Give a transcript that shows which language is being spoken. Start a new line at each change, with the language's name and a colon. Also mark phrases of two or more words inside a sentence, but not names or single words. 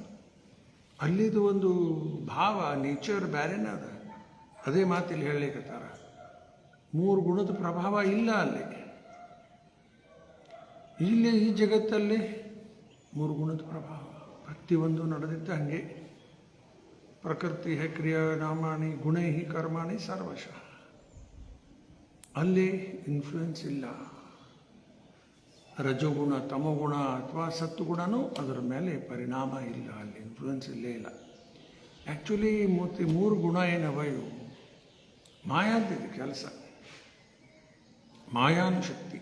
Kannada: ಅಲ್ಲಿದು ಒಂದು ಭಾವ, ನೇಚರ್ ಬೇರೆನೇ ಅದ. ಅದೇ ಮಾತಿಲ್ಲಿ ಹೇಳಲಿಕ್ಕತ್ತಾರ, 3 ಗುಣದ ಪ್ರಭಾವ ಇಲ್ಲ ಅಲ್ಲಿ. ಇಲ್ಲಿ ಈ ಜಗತ್ತಲ್ಲಿ 3 ಗುಣದ ಪ್ರಭಾವ ಪ್ರತಿಯೊಂದು ನಡೆದಿದ್ದ ಹಂಗೆ.
Sanskrit: ಪ್ರಕೃತಿ ಕ್ರಿಯಾ ನಾಮಾನಿ ಗುಣೈ ಕರ್ಮಾಣಿ ಸರ್ವಶಃ.
Kannada: ಅಲ್ಲಿ ಇನ್ಫ್ಲುಯೆನ್ಸ್ ಇಲ್ಲ. ರಜೋಗುಣ, ತಮೋಗುಣ ಅಥವಾ ಸತ್ವಗುಣನೂ ಅದರ ಮೇಲೆ ಪರಿಣಾಮ ಇಲ್ಲ. ಅಲ್ಲಿ ಇನ್ಫ್ಲುಯೆನ್ಸ್ ಇಲ್ಲೇ ಇಲ್ಲ. ಆ್ಯಕ್ಚುಲಿ 3 ಗುಣ ಏನವ ಇವು ಮಾಯಾದ್ದಿದೆ ಕೆಲಸ, ಮಾಯಾನು ಶಕ್ತಿ.